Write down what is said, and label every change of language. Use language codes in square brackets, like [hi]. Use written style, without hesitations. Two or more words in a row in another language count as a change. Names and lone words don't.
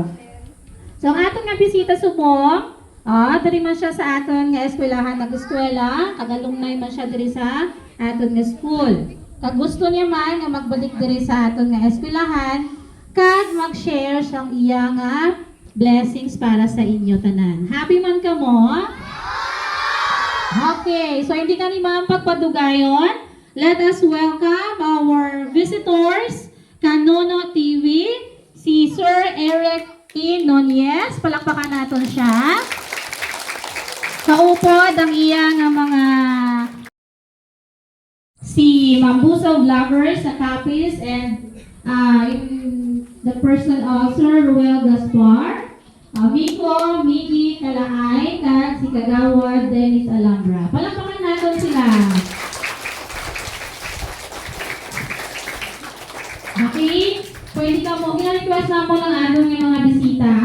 [hil] So ang aton nga bisita subong, diri man siya sa aton nga eskwelahan nag-eskwela, kag-alumni man siya diri sa aton nga school. Kag gusto niya man nga magbalik diri sa aton nga eskwelahan, kag mag-share sang iya nga blessings para sa inyo tanan. Happy man ka mo? Okay, so hindi ka ni ma'am pagpadugayon. [en] Let us welcome our visitors, Kanono TV, [hil] si Sir Eric T. Nunez. [tl] Palakpakan natin siya. [hil] Kaupod ang iya nga mga si Mambuso Vloggers sa Capiz [en] and the person of [hil] Sir Ruel Gaspar, Miko, Miki, Kalaay, at si Kagawad Dennis Alhambra. [tl] Palakpakan natin sila. [hil] Okay? Pwede ka mo, ina-request na mo ng aton yung mga bisita.